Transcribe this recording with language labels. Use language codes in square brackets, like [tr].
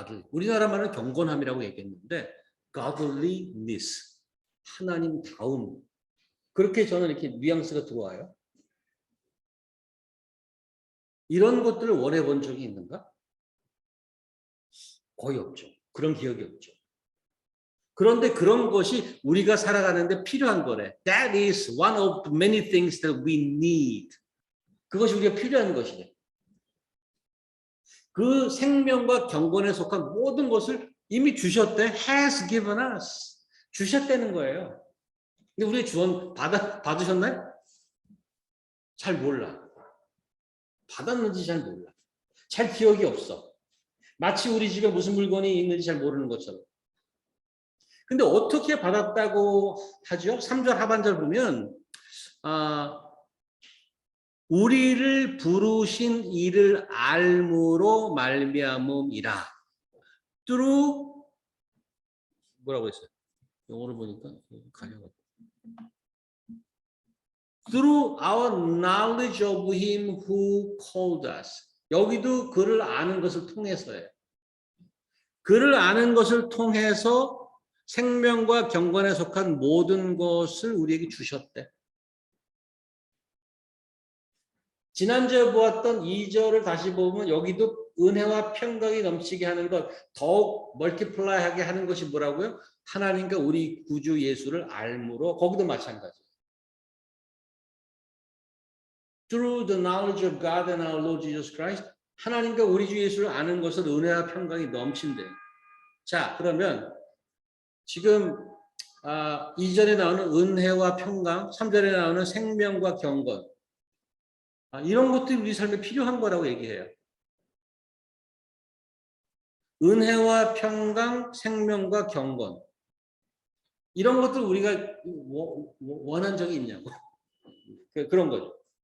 [ko] 우리나라 말은 경건함이라고 얘기했는데 godliness, 하나님다움. 그렇게 저는 이렇게 뉘앙스가 들어와요. 이런 것들을 원해본 적이 있는가? 거의 없죠. 그런 기억이 없죠. 그런데 그런 것이 우리가 살아가는데 필요한 거래. [en] That is one of the many things that we need. [ko] 그것이 우리가 필요한 것이래. 그 생명과 경건에 속한 모든 것을 이미 주셨대. [en] Has given us. [ko] 주셨다는 거예요. 근데 우리 주원 받으셨나요? 잘 몰라. 받았는지 잘 몰라. 잘 기억이 없어. 마치 우리 집에 무슨 물건이 있는지 잘 모르는 것처럼. 근데 어떻게 받았다고 하죠? 3절 하반절 보면 우리를 부르신 이를 알므로 말미암음이라. through 뭐라고 했어요? 영어로 보니까 가려고. [en] Through our knowledge of him who called us. [ko] 여기도 그를 아는 것을 통해서예요. 그를 아는 것을 통해서 생명과 경건에 속한 모든 것을 우리에게 주셨대. 지난주에 보았던 2절을 다시 보면 여기도 은혜와 평강이 넘치게 하는 것, 더욱 멀티플라이하게 하는 것이 뭐라고요? 하나님과 우리 구주 예수를 알므로, 거기도 마찬가지예요. [en] Through the knowledge of God and our Lord Jesus Christ, [ko] 하나님과 우리 주 예수를 아는 것은 은혜와 평강이 넘친대요. 자, 그러면 지금 2절에 나오는 은혜와 평강, 3절에 나오는 생명과 경건, 이런 것들이 우리 삶에 필요한 거라고 얘기해요. 은혜와 평강, 생명과 경건, 이런 것들 우리가 원한 적이 있냐고. 그런 거죠.